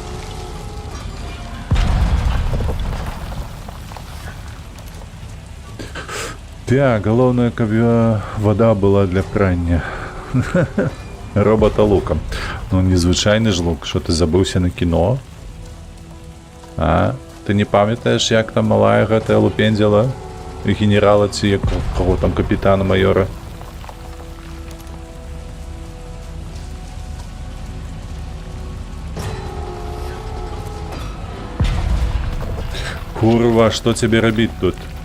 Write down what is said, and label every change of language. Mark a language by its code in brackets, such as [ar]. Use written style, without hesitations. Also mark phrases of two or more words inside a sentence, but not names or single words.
[uk] Так, головне, каб вода була для прання. Робота луком. Ну, незвичайний ж лук. Що, ти забився на кіно? А? Ти не пам'ятаєш, як там [be] малая гэта лупендзіла [uk] генерала ці як кого там капітана майора? [be] Курва, што цябе рабіць тут?